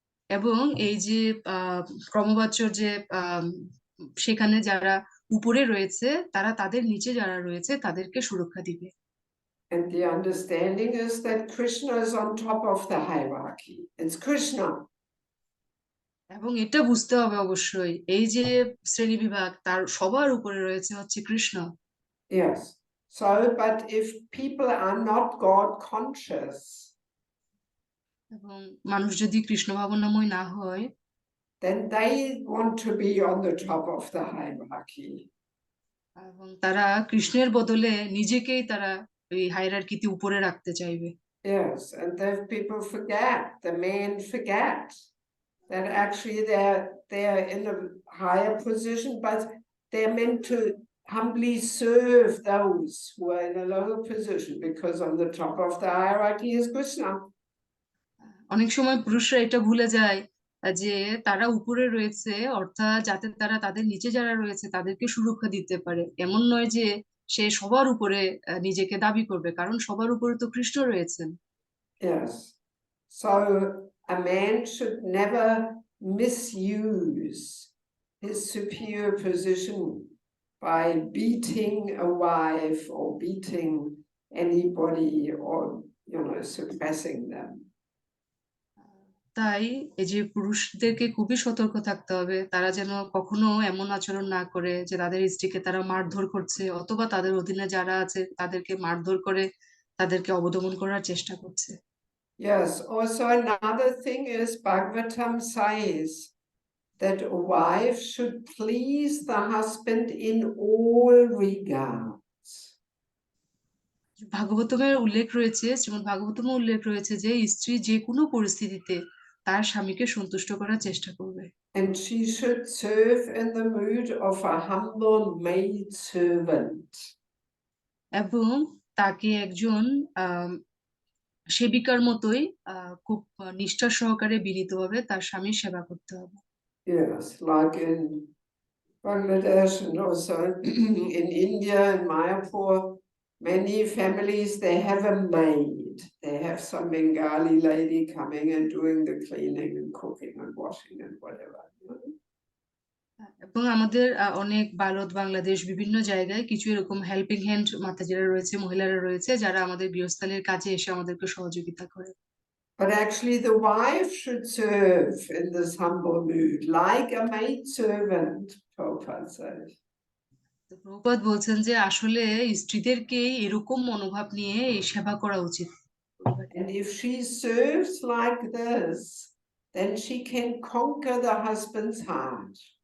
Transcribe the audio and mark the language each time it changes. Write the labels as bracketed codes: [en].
[bn] এবং এই যে ক্রমবাচ্য যে সেখানে যারা উপরে রয়েছে তারা তাদের নিচে যারা রয়েছে তাদেরকে সুরক্ষা দিবে। [en] And the understanding is that Krishna is on top of the hierarchy. It's Krishna. [bn] এবং এটা বুঝতে হবে অবশ্যই এই যে শ্রেণী বিভাগ তার সবার উপরে রয়েছে হচ্ছে Krishna. [en] Yes. So, but if people are not God conscious, [bn] এবং মানুষ যদি কৃষ্ণ ভাবনাময় না হয়, [en] then they want to be on the top of the hierarchy. [bn] এবং তারা কৃষ্ণের বদলে নিজেকেই তারা এই হায়ারার্কিতে উপরে রাখতে চাইবে। [en] Yes, and then people forget, the men forget that actually they're in a higher position, but they're meant to humbly serve those who are in a lower position, because on the top of the hierarchy is Krishna. [bn] অনেক সময় পুরুষরা এটা ভুলে যায় যে তারা উপরে রয়েছে অর্থাৎ যাতে তারা তাদের নিচে যারা রয়েছে তাদেরকে সুরক্ষা দিতে পারে, এমন নয় যে সে সবার উপরে নিজেকে দাবি করবে, কারণ সবার উপরে তো কৃষ্ণ রয়েছেন। [en] Yes. So a man should never misuse his superior position by beating a wife or beating anybody or, suppressing them. [bn] তাই এই যে পুরুষদেরকে খুবই সতর্ক থাকতে হবে, তারা যেন কখনো এমন আচরণ না করে যে তাদের স্ত্রীকে তারা মারধর করছে অথবা তাদের অধীনে যারা আছে তাদেরকে মারধর করে তাদেরকে অবদমন করার চেষ্টা করছে। [en] Yes, also another thing is Bhagavatam says that a wife should please the husband in all regards. [bn] ভাগবতমের উল্লেখ রয়েছে, শ্রীমদ্ ভাগবতমে উল্লেখ রয়েছে যে স্ত্রী যে কোনো পরিস্থিতিতে তার স্বামীকে সন্তুষ্ট করার চেষ্টা করবে। [en] And she should serve in the mood of a humble maid servant. [bn] এবং তাকে একজন সেবিকার মতোই খুব নিষ্ঠা সহকারে বিনীতভাবে তার স্বামীর সেবা করতে হবে। [en] Yes, like in Bangladesh and also in India and Mayapur, many families, they have a maid. They have some Bengali lady coming and doing the cleaning and cooking and washing and whatever. [bn] এবং আমাদের অনেক ভারত বাংলাদেশ বিভিন্ন জায়গায় কিছু এরকম [en] helping hand [bn] মাতাজিরা রয়েছে, মহিলারা রয়েছে যারা আমাদের গৃহস্থালির কাজে এসে আমাদেরকে সহযোগিতা করে। [en] But actually the wife should serve in this humble mood, like a maid servant, Prabhupada says. [bn] তো প্রভুপাদ বলছেন যে আসলে স্ত্রীদেরকে এরকম মনোভাব নিয়ে এই সেবা করা উচিত। [en] And if she serves like this, then she can conquer the husband's heart.